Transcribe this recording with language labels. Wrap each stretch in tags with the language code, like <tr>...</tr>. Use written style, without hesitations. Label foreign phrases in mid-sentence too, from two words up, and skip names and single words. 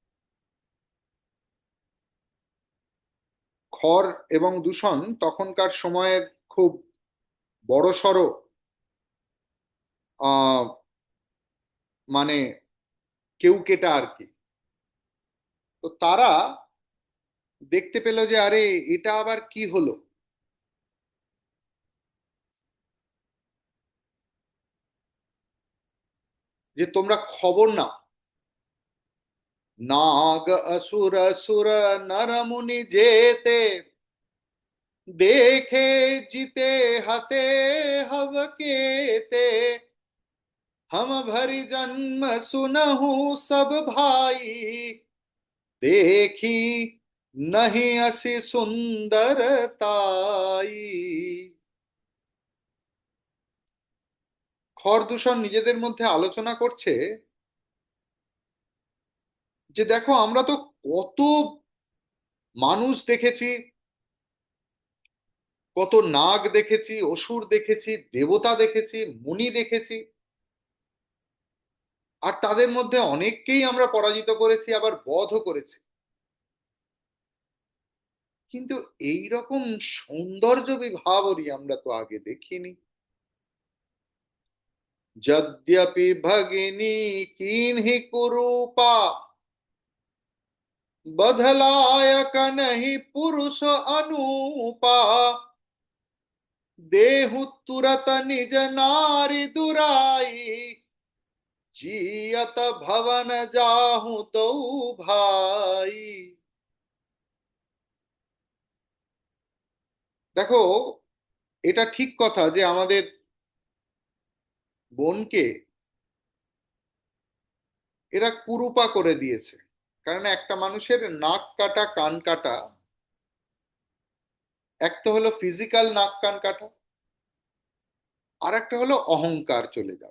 <bn>খর এবং দূষণ তখনকার সময়ের খুব বড়সড় আহ মানে কেউকেটা আর কি। তো তারা দেখতে পেল যে আরে এটা আবার কি হলো, যে তোমরা খবর নাও।</bn> <awa>नाग असुर सुर नर मुनि जेते देखे जीते हते हव केते हम भरी जन्म सुनहु सब भाई देखी नहीं असि सुंदरताई।</awa> <bn>খরদূষণ নিজেদের মধ্যে আলোচনা করছে যে দেখো আমরা তো কত মানুষ দেখেছি, কত নাগ দেখেছি, অসুর দেখেছি, দেবতা দেখেছি, মুনি দেখেছি, আর তাদের মধ্যে অনেককেই আমরা পরাজিত করেছি, আবার বধও করেছি। কিন্তু এই রকম সৌন্দর্য বিভাবরী আমরা তো আগে দেখিনি।</bn> <awa>यद्यपि भगिनी कीन्हि कुरूपा बधलायक नहीं पुरुष अनूपा देहु तुरत निज नारी दुराई जियत भवन जाहु दो भाई।</awa> <bn>দেখো এটা ঠিক কথা যে আমাদের বোনকে এরা কুরুপা করে দিয়েছে। কারণ একটা মানুষের নাক কাটা কান কাটা, এক তো হলো ফিজিক্যাল নাক কান কাটা, আর একটা হলো অহংকার চলে যাওয়া।</bn>